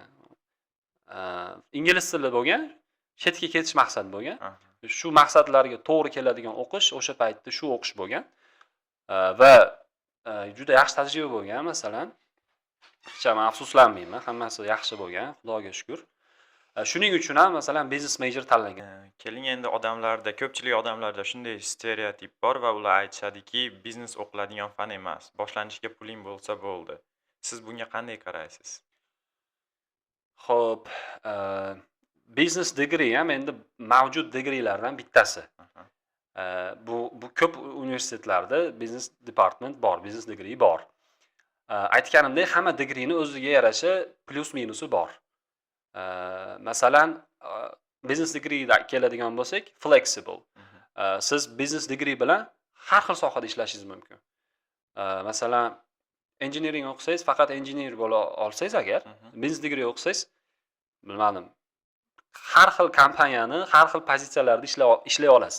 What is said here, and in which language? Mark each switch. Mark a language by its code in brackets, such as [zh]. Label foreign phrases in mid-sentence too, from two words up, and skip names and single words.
[uz] Ingliz tili bo'lgan, chetga ketish maqsad bo'lgan. Shu maqsadlarga to'g'ri keladigan o'qish o'sha paytda shu o'qish bo'lgan. Va juda yaxshi tajriba bo'lgan. Masalan, hech ham afsuslanmayman, hammasi yaxshi bo'lgan, Xudoga shukr. Shuning uchun ham masalan business major tanlagan. Keling endi odamlarda, ko'pchilik odamlarda shunday stereotip bor va ular aytishadiki, biznes o'qiladigan fan emas. Boshlanishga puling bo'lsa bo'ldi. Siz bunga qanday qaraysiz? Xo'p, [en] business degree [uz] ham endi mavjud degreelardan bittasi. Bu ko'p universitetlarda [en] business department [uz] bor, [en] business degree [uz] bor. Aytganimdek, hamma degreeni o'ziga yarasha plus minusi bor. Masalan, [en] business degree [uz] keladigan bo'lsak, flexible. Siz [en] business degree [uz] bilan har xil sohada ishlashingiz mumkin. Masalan, engineering o'qisangiz, faqat engineer bo'la olsangiz agar, [en] business degree [uz] o'qisangiz, bilmadim, har xil kompaniyani, har xil pozitsiyalarda ishlay olasiz.